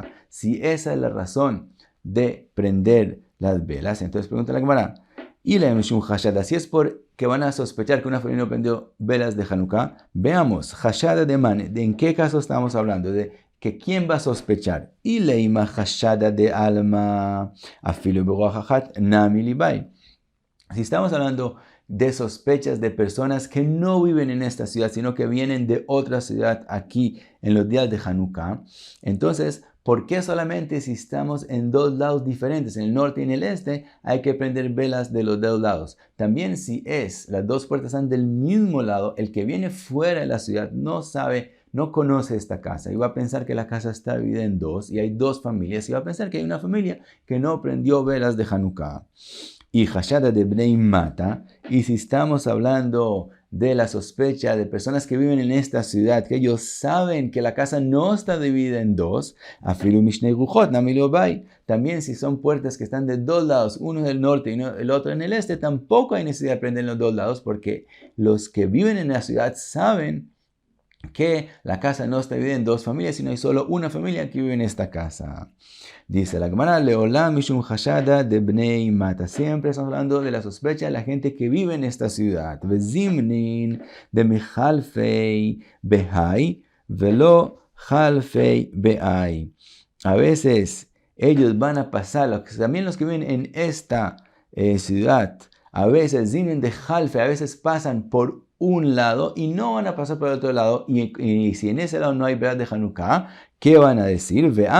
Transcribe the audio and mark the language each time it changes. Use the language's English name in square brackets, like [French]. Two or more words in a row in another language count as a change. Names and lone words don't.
[Spanish] Si esa es la razón de prender las velas, entonces pregunta la Gemara, y la [Aramaic] משום חשדא, [Spanish] si es porque van a sospechar que una familia no prendió velas de Hanukkah, veamos, [Aramaic] חשדא דמאן, [Spanish] ¿de en qué caso estamos hablando? ¿De que quién va a sospechar. [Aramaic] ולימא חשדא דעלמא אפילו ברוח נמי ליבעי. [Spanish] Si estamos hablando de sospechas de personas que no viven en esta ciudad, sino que vienen de otra ciudad aquí en los días de Hanukkah, entonces, ¿por qué solamente si estamos en dos lados diferentes, en el norte y en el este, hay que prender velas de los dos lados? También si las dos puertas están del mismo lado, el que viene fuera de la ciudad no sabe, no conoce esta casa y va a pensar que la casa está dividida en dos y hay dos familias y va a pensar que hay una familia que no prendió velas de Hanukkah. Y [Aramaic] חשדא דבני מתא, [Spanish] y si estamos hablando de la sospecha de personas que viven en esta ciudad, que ellos saben que la casa no está dividida en dos, [Aramaic] אפילו משני רוחות נמי לא ליבעי. [Spanish] También si son puertas que están de dos lados, uno del norte y el otro en el este, tampoco hay necesidad de prender los dos lados, porque los que viven en la ciudad saben que la casa no está dividida en dos familias, sino hay solo una familia que vive en esta casa. Dice la Gemara, [Aramaic] לעולם משום חשדא דבני מתא. [Spanish] Siempre estamos hablando de la sospecha de la gente que vive en esta ciudad. [Aramaic] וזימנין דמחלפי בהאי ולא חלפי בהאי. [Spanish] A veces ellos van a pasar, también los que viven en esta ciudad, a veces [Aramaic] זימנין דחלפי, [Spanish] a veces pasan por un lado y no van a pasar por el otro lado, y si en ese lado no hay velas de Hanukkah, ¿qué van a decir?